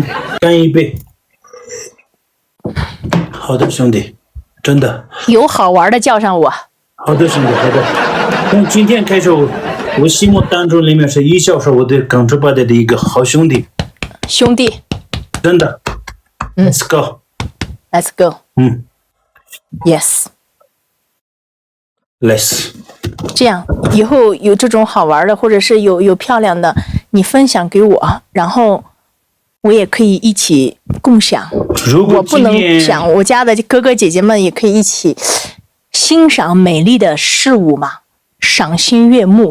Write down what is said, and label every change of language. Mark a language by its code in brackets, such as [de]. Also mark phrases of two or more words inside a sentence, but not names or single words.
[zh] 干一杯。好的，兄弟，真的。有好玩的叫上我。好的，兄弟，好的。从今天开始，我心目当中里面是1小时我的耿直巴的一个好兄弟。兄弟。真的。 [en] Let's go. Let's go. Yes. Let's. [zh] 这样以后有这种好玩的，或者是有漂亮的，你分享给我，然后我也可以一起共享。我不能想，我家的哥哥姐姐们也可以一起欣赏美丽的事物嘛，赏心悦目。